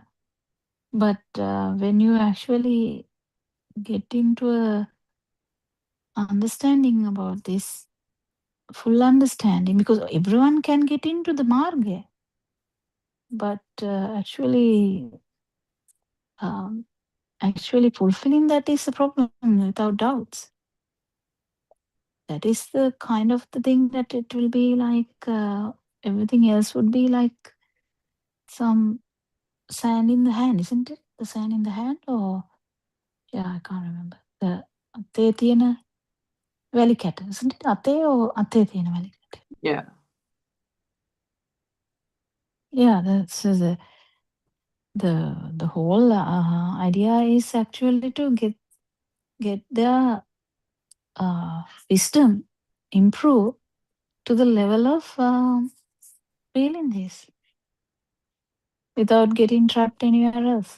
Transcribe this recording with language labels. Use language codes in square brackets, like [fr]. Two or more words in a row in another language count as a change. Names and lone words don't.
[en] But when you actually get into a understanding about this, full understanding, because everyone can get into the marga, but um, actually fulfilling that is a problem without doubts. That is the kind of the thing that it will be like everything else would be like some sand in the hand, isn't it? The sand in the hand, or yeah, I can't remember. [si] The අතේ තියෙන වැලි කැට, [en] isn't it? [si] අතේ or අතේ තියෙන වැලි කැට. [en] Yeah. Yeah, that's the whole idea is actually to get their wisdom improve to the level of feeling this without getting trapped anywhere else.